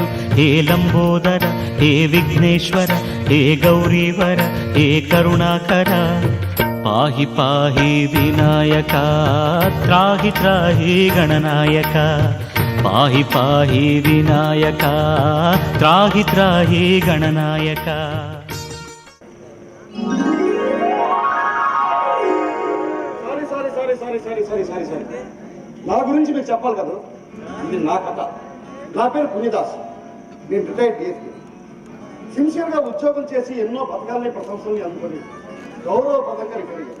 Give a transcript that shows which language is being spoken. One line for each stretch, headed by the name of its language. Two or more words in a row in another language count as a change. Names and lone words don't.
Sanskrit: ಹೇ ಲಂಬೋದರ, ಹೇ ವಿಘ್ನೇಶ್ವರ, ಹೇ ಗೌರೀವರ, ಹೇ ಕರುಣಾಕರ. ಪಾಹಿ ಪಾಹಿ ವಿನಾಯಕ, ತ್ರಾಹಿ ತ್ರಾಹಿ ಗಣನಾಯಕ. ಪಾಹಿ ಪಾಹಿ ವಿನಾಯಕ, ತ್ರಾಹಿ ತ್ರಾಹಿ ಗಣನಾಯಕ.
Telugu: సారీ నా గురించి మీకు చెప్పాలి కదా. ఇది నా కథ. నా పేరు పుణ్యదాస్. నేను
English: retired DSP.
Telugu: సిన్సియర్గా ఉద్యోగం చేసి ఎన్నో పథకాలని ప్రశంసల్ని అందుకొని గౌరవపదంగా రిటైర్ అయ్యాను.